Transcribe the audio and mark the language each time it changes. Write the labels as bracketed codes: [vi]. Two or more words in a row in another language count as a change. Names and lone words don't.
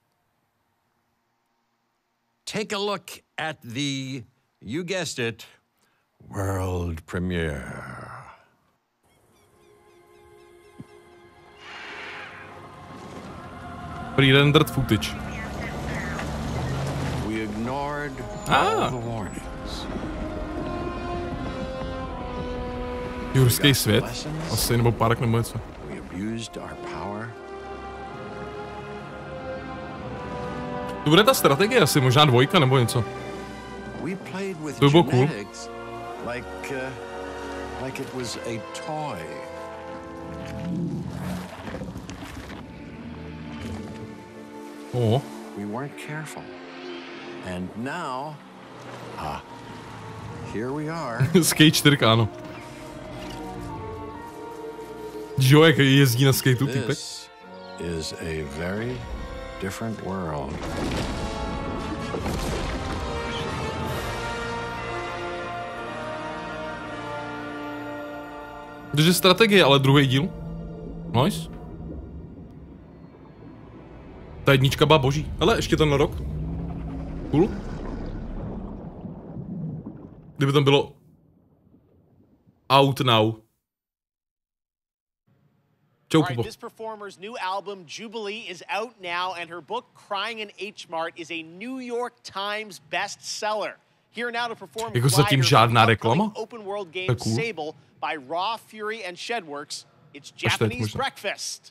[en] Take a look at the, you guessed it, world premiere. Pre-rendered footage. We ignored all the warnings. [cs] Jurský svět? Asi, nebo park, nebo něco. [en] We abused our power. [cs] To bude ta strategie asi, možná 2 nebo něco. To by bylo cool. [en] Like it was a toy. We weren't careful. And now, here we are. [cs] Skate 4, ano. Jo, jak jezdí na skateu, typek. [en] This is a very different world. [cs] Takže strategie, ale druhý díl. Nice. Ta jednička byla boží. Hele, ještě ten rok. Cool. Kdyby tam bylo [en] Out Now. All right, this performer's new album, Jubilee, is out now, and her book, Crying in H-Mart, is a New York Times bestseller. Here now to perform [cs] jako zatím žádná reklama? [en] open world game Sable by Raw, Fury, and Shedworks. It's Japanese breakfast.